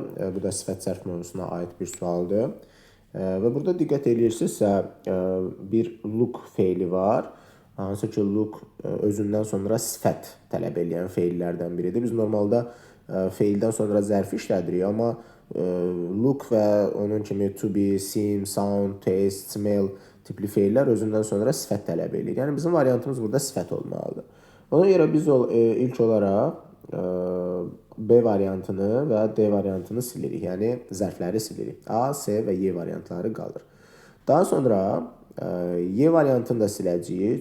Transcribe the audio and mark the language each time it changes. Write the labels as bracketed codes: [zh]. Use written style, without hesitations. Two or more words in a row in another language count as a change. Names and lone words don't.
[az] Bu da sifət sərf mövzusuna aid bir sualdır. Və burada diqqət edirsinizsə bir look feili var. Hansı ki, look özündən sonra sifət tələb edən feillərdən biridir. Biz normalda feildən sonra zərfi işlədirik, amma look və onun kimi [en] to be, [az] seem, sound, taste, smell tipli feillər özündən sonra sifət tələb edir. Yəni bizim variantımız burada sifət olmalıdır. Ona görə biz ilk olaraq B variantını və D variantını silirik. Yəni zərfləri silirik. A, C və Y variantları qalır. Daha sonra Y variantını da siləcəyik.